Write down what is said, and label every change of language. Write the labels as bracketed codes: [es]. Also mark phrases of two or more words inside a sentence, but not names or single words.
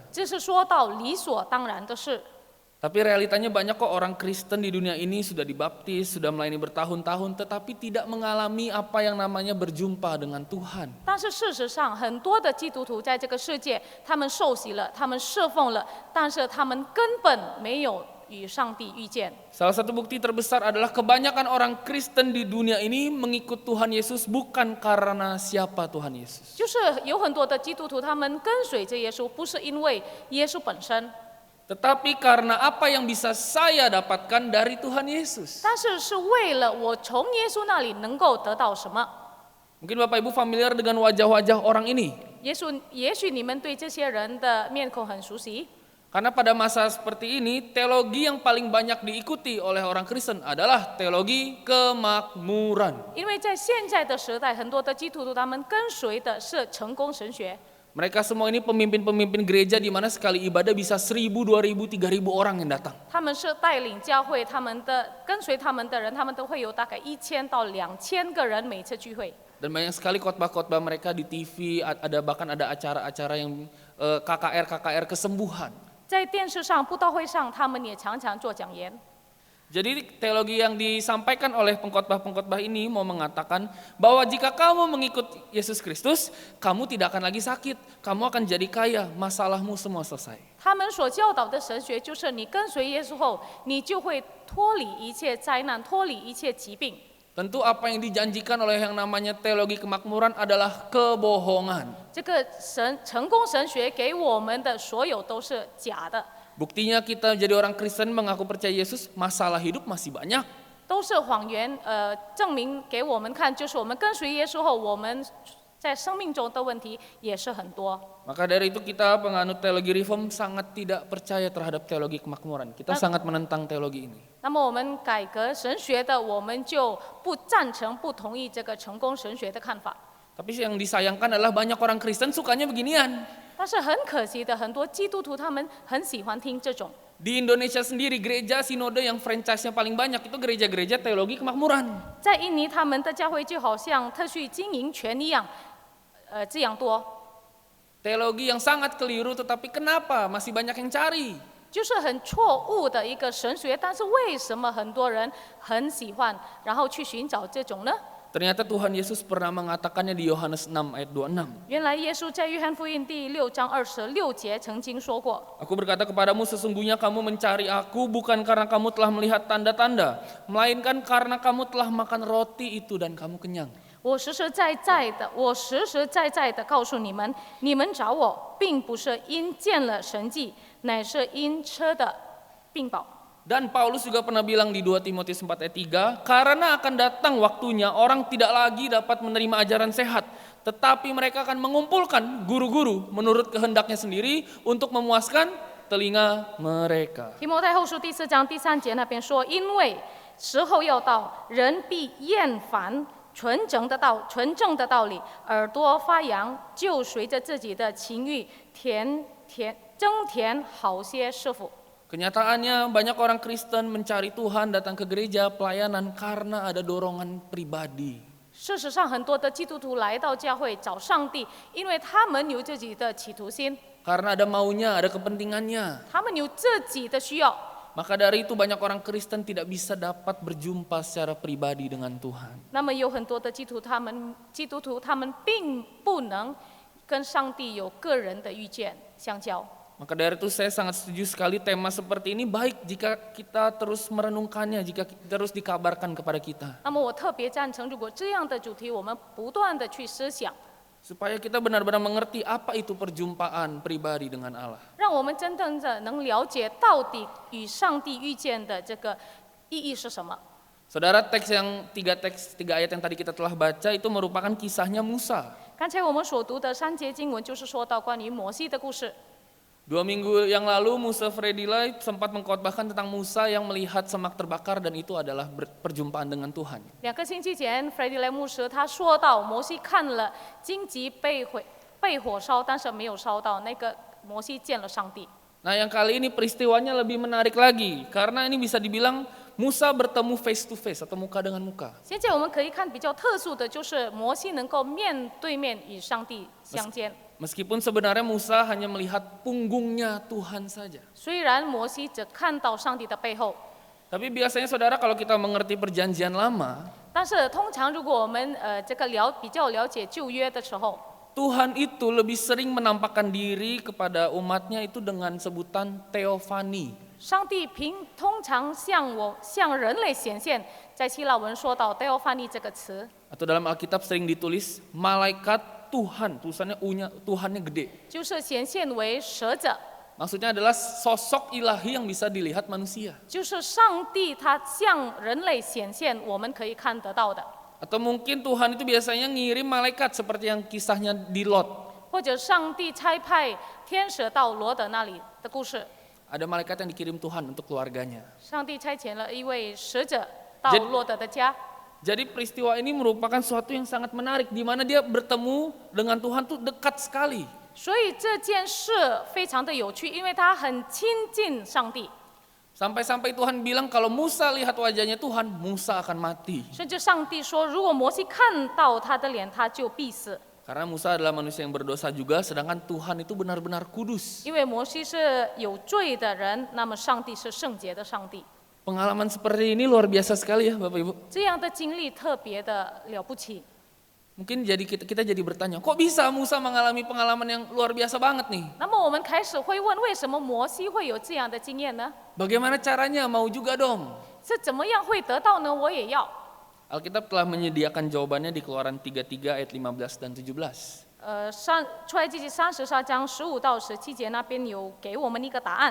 [zh] 这是说到理所当然的事。 [id] Tapi realitanya banyak kok orang Kristen di dunia ini sudah dibaptis, sudah melayani bertahun-tahun, tetapi tidak mengalami apa yang namanya berjumpa dengan Tuhan. [zh] 但是事实上，很多的基督徒在这个世界，他们受洗了，他们侍奉了，但是他们根本没有与上帝遇见。 [id] Salah satu bukti terbesar adalah kebanyakan orang Kristen di dunia ini mengikut Tuhan Yesus bukan karena siapa Tuhan Yesus. [zh] 就是有很多的基督徒，他们跟随着耶稣，不是因为耶稣本身， [id] Tetapi karena apa yang bisa saya dapatkan dari Tuhan Yesus. [zh] 但是是为了我从耶稣那里能够得到什么。 [id] Mungkin Bapak Ibu familiar dengan wajah-wajah orang ini. [zh] 也许你们对这些人的面孔很熟悉， [id] Karena pada masa seperti ini, teologi yang paling banyak diikuti oleh orang Kristen adalah teologi kemakmuran. [zh] 因为在现在的时代，很多的基督徒他们跟随的是成功神学。 [id] Mereka semua ini pemimpin-pemimpin gereja di mana sekali ibadah bisa 1.000, 2.000, 3.000 orang yang datang. [zh] 他们是带领教会，跟随他们的人，他们都会有大概1000到2000个人每次聚会。 [id] Dan banyak sekali khotbah-khotbah mereka di TV, bahkan ada acara-acara yang KKR kesembuhan. [zh] 在电视上、布道会上，他们也常常做讲言。 [id] Jadi teologi yang disampaikan oleh pengkhotbah-pengkhotbah ini mau mengatakan bahwa jika kamu mengikut Yesus Kristus, kamu tidak akan lagi sakit, kamu akan jadi kaya, masalahmu semua selesai. [zh] 他们所教导的神学就是，你跟随耶稣后，你就会脱离一切灾难，脱离一切疾病。 [id] Tentu apa yang dijanjikan oleh yang namanya teologi kemakmuran adalah kebohongan. [zh] 这个成功神学给我们的所有都是假的， [id] Buktinya kita jadi orang Kristen mengaku percaya Yesus, masalah hidup masih banyak. [zh] 都是谎言。证明给我们看，就是我们跟随耶稣后，我们在生命中的问题也是很多。 [id] Maka dari itu kita penganut teologi reform sangat tidak percaya terhadap teologi kemakmuran. Kita sangat menentang teologi ini. [zh] 那么我们改革神学的，我们就不赞成、不同意这个成功神学的看法。 [id] Tapi yang disayangkan adalah banyak orang Kristen sukanya beginian. [zh] 但是很可惜的，很多基督徒他们很喜欢听这种。 [id] Di Indonesia sendiri gereja sinode yang franchise-nya paling banyak itu gereja-gereja teologi kemakmuran. [zh] 在印尼，他们的教会就好像特许经营权一样，这样多。 [id] Teologi yang sangat keliru, tetapi kenapa masih banyak yang cari? [zh] 就是很错误的一个神学，但是为什么很多人很喜欢，然后去寻找这种呢？ [id] Ternyata Tuhan Yesus pernah mengatakannya di Yohanes 6 ayat 26. [zh] 原来耶稣在约翰福音第6章26节曾经说过 [id] Aku berkata kepadamu, sesungguhnya kamu mencari aku bukan karena kamu telah melihat tanda-tanda, melainkan karena kamu telah makan roti itu dan kamu kenyang. [zh] 我实实在在的告诉你们，你们找我，并不是因见了神迹，乃是因吃的病饱。 [id] Dan Paulus juga pernah bilang di 2 Timotius 4 ayat 3, karena akan datang waktunya orang tidak lagi dapat menerima ajaran sehat, tetapi mereka akan mengumpulkan guru-guru menurut kehendaknya sendiri untuk memuaskan telinga mereka. [zh] 提摩太后书第4章第3节那边说，因为时候要到，人必厌烦纯正的道理，耳朵发扬，就随着自己的情欲增添好些师傅。 [id] Kenyataannya banyak orang Kristen mencari Tuhan, datang ke gereja, pelayanan karena ada dorongan pribadi. [zh] 事实上，很多的基督徒来到教会找上帝，因为他们有自己的企图心， [id] Karena ada maunya, ada kepentingannya. [zh] 他们有自己的需要。 [id] Maka dari itu banyak orang Kristen tidak bisa dapat berjumpa secara pribadi dengan Tuhan. [zh] 那么有很多的基督徒他们并不能跟上帝有个人的遇见相交。 [id] Maka dari itu saya sangat setuju sekali tema seperti ini baik jika kita terus merenungkannya, jika terus dikabarkan kepada kita. [zh] 那么我特别赞成，如果这样的主题我们不断的去思想， [id] Supaya kita benar-benar mengerti apa itu perjumpaan pribadi dengan Allah. [zh] 让我们真正的能了解到底与上帝遇见的这个意义是什么。 [id] Saudara, tiga ayat yang tadi kita telah baca itu merupakan kisahnya Musa. [zh] 刚才我们所读的3节经文就是说到关于摩西的故事。 [id] 2 minggu yang lalu Musa Fredilai sempat mengkhotbahkan tentang Musa yang melihat semak terbakar dan itu adalah perjumpaan dengan Tuhan. [zh] 2 个星期前 ，Freddy 莱牧师他说到，摩西看了荆棘被火烧，但是没有烧到，那个摩西见了上帝。 [id] Nah, yang kali ini peristiwanya lebih menarik lagi karena ini bisa dibilang Musa bertemu [en] face to face [id] atau muka dengan muka. [zh] 现在我们可以看比较特殊的就是摩西能够面对面与上帝相见。 [id] Meskipun sebenarnya Musa hanya melihat punggungnya Tuhan saja. [zh] 虽然摩西只看到上帝的背后， [id] Tapi biasanya saudara kalau kita mengerti perjanjian lama, [zh] 但是通常如果我们比较了解旧约的时候， [id] Tuhan itu lebih sering menampakkan diri kepada umatnya itu dengan sebutan teofani. [zh] 上帝通常向人类显现，在希腊文说到 “theophany” 这个词， [id] Atau dalam Alkitab sering ditulis malaikat Tuhan, tulisannya U-nya Tuhannya gede. [zh] 就是显现为蛇者， [id] Maksudnya adalah sosok ilahi yang bisa dilihat manusia. [zh] 就是上帝他向人类显现，我们可以看得到的。 [id] Atau mungkin Tuhan itu biasanya ngirim malaikat seperti yang kisahnya di Lot. [zh] 或者上帝差派天使到罗德那里的故事， [id] Ada malaikat yang dikirim Tuhan untuk keluarganya. [zh] 上帝差遣了一位使者到 [id] Jadi- [zh] 罗德的家。 [id] Jadi peristiwa ini merupakan suatu yang sangat menarik di mana dia bertemu dengan Tuhan tuh dekat sekali. [zh] 所以这件事非常的有趣，因为他很亲近上帝， [id] Sampai-sampai Tuhan bilang kalau Musa lihat wajahnya Tuhan, Musa akan mati. [zh] 甚至上帝说，如果摩西看到他的脸，他就必死， [id] Karena Musa adalah manusia yang berdosa juga, sedangkan Tuhan itu benar-benar kudus. [zh] 因为摩西是有罪的人，那么上帝是圣洁的上帝。 [id] Pengalaman seperti ini luar biasa sekali ya Bapak Ibu. [zh] 这样的经历特别的了不起。 [id] Mungkin jadi kita jadi bertanya, kok bisa Musa mengalami pengalaman yang luar biasa banget nih? [zh] 那么我们开始会问，为什么摩西会有这样的经验呢？ [id] Bagaimana caranya? Mau juga dong. [zh] 是怎么样会得到呢？我也要。 [id] Alkitab telah menyediakan jawabannya di Keluaran 33 ayat 15 dan 17. [zh] 出埃及记33章15到17节那边有给我们一个答案。